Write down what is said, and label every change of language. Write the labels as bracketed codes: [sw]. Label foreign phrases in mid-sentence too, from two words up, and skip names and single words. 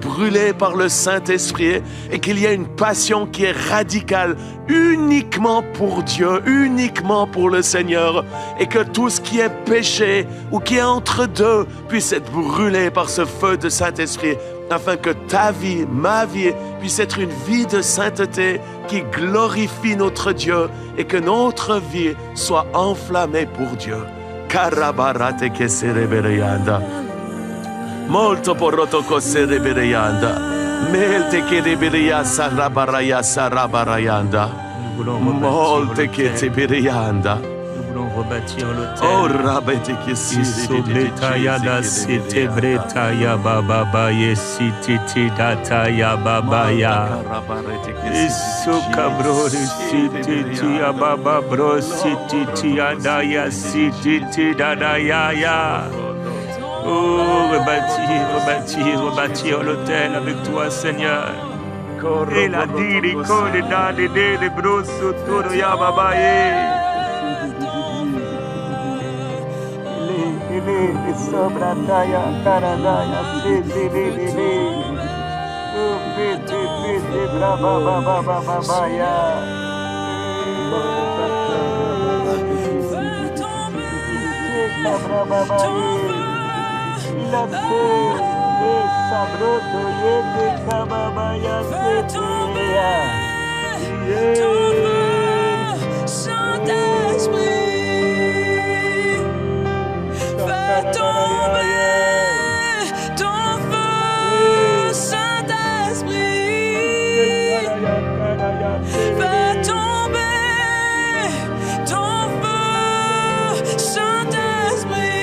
[fr] brûlés par le Saint-Esprit et qu'il y ait une passion qui est radicale uniquement pour Dieu, uniquement pour le Seigneur, et que tout ce qui est péché ou qui est entre deux puisse être brûlé par ce feu de Saint-Esprit, afin que ta vie, ma vie, puisse être une vie de sainteté qui glorifie notre Dieu et que notre vie soit enflammée pour Dieu. Karabarate che serebereyanda. Molto porroto koserebereyanda. Melte che rebereya sarabaraya sarabarayanda. Molte che tebereyanda. Rebâtir l'autel. Oh rabete che Isobletayada sete bretaya bababa yesititi dataya babaya. Isukabrori sititi ababa bro sititi adaya sititi dadaya. Oh, rebâtir l'autel avec toi, Seigneur. Et la diri kode da de bro sotoro ya babaye. Sobrataya karadaya siti bibili piti brava baba baba ya sabroto yete kababa ya Fais tomber ton feu, Saint-Esprit. Fais tomber ton feu, Saint-Esprit.